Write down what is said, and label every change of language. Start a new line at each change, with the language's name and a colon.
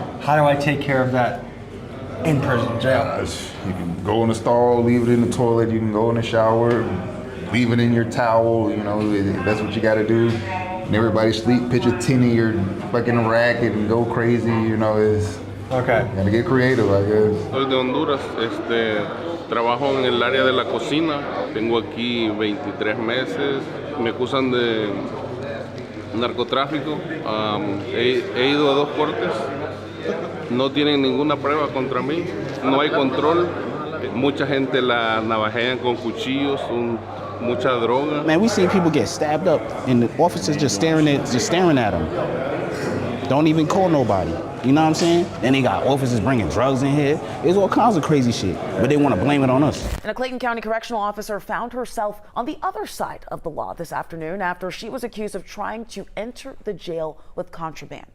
English: How do I take care of that in prison jail? You can go in the stall, leave it in the toilet. You can go in the shower, leave it in your towel. You know, that's what you got to do. And everybody sleep, pitch a tin in your fucking racket and go crazy. You know, it's okay. Gotta get creative, I guess.
Spanish: Soy de Honduras. Trabajo en el área de la cocina. Tengo aquí 23 meses. Me acusan de narcotráfico. He ido a 2 cortes. No tienen ninguna prueba contra mí. No hay control. Mucha gente la navajean con cuchillos. Mucha droga.
English: Man, we seen people get stabbed up and the officers just staring at them. Don't even call nobody. You know what I'm saying? Then they got officers bringing drugs in here. There's all kinds of crazy shit, but they want to blame it on us. And a Clayton County correctional officer found herself on the other side of the law this afternoon after she was accused of trying to enter the jail with contraband.